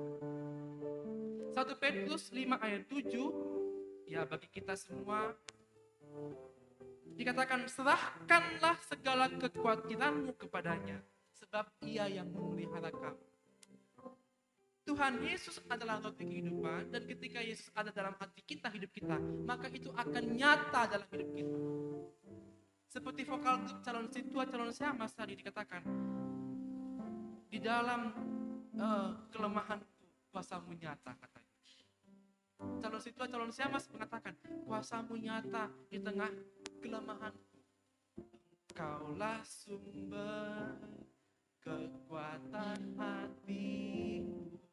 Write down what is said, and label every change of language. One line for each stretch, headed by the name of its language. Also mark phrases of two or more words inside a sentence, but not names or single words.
Indonesian: 1 Petrus 5 ayat 7, ya bagi kita semua, dikatakan, serahkanlah segala kekhawatiranmu kepadanya, sebab ia yang memelihara kamu. Tuhan Yesus adalah roti kehidupan, dan ketika Yesus ada dalam hati kita, hidup kita, maka itu akan nyata dalam hidup kita. Seperti vokal grup calon situa, calon siamas tadi dikatakan, di dalam kelemahanku kuasamu nyata, katanya. Calon situa, calon siamas mengatakan, kuasamu nyata di tengah kelemahanku. Kaulah sumber kekuatan hatiku.